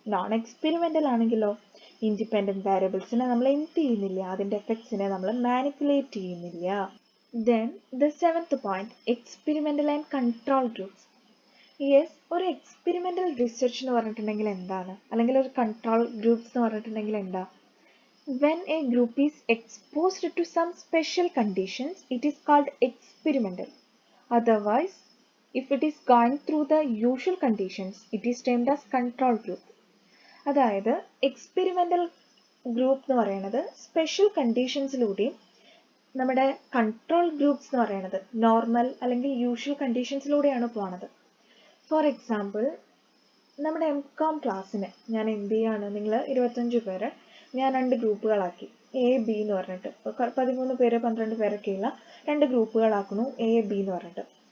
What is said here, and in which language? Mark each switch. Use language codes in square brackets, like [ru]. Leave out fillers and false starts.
[ml] Non experimental ആണെങ്കിലോ independent വാരിയബിൾസിനെ നമ്മൾ എന്ത് ചെയ്യുന്നില്ല, അതിൻ്റെ എഫക്ട്സിനെ നമ്മൾ മാനിപ്പുലേറ്റ് ചെയ്യുന്നില്ല. [en] Then the seventh point, experimental and control groups. [ml] Yes, ഒരു എക്സ്പെരിമെന്റൽ റിസർച്ച് എന്ന് പറഞ്ഞിട്ടുണ്ടെങ്കിൽ എന്താണ്, അല്ലെങ്കിൽ ഒരു കൺട്രോൾ ഗ്രൂപ്പ്സ് എന്ന് പറഞ്ഞിട്ടുണ്ടെങ്കിൽ എന്താ? [en] When a group is exposed to some special conditions, it is called experimental. Otherwise, if it is going through the usual conditions, it is termed as control group. [ml] അതായത് experimental group എന്ന് പറയുന്നത് special കണ്ടീഷൻസിലൂടെയും നമ്മുടെ control groups എന്ന് പറയുന്നത് normal അല്ലെങ്കിൽ usual കണ്ടീഷൻസിലൂടെയാണ് പോകുന്നത്. [en] for example, [ml] നമ്മുടെ M.Com ക്ലാസ്സിന് ഞാൻ എന്ത് ചെയ്യാണ്, നിങ്ങൾ 25 പേര് ഞാൻ 2 ഗ്രൂപ്പുകളാക്കി, A, B എന്ന് പറഞ്ഞിട്ട് 13 പേര് 12 പേരൊക്കെയുള്ള 2 ഗ്രൂപ്പുകളാക്കുന്നു, A, B എന്ന് പറഞ്ഞിട്ട്.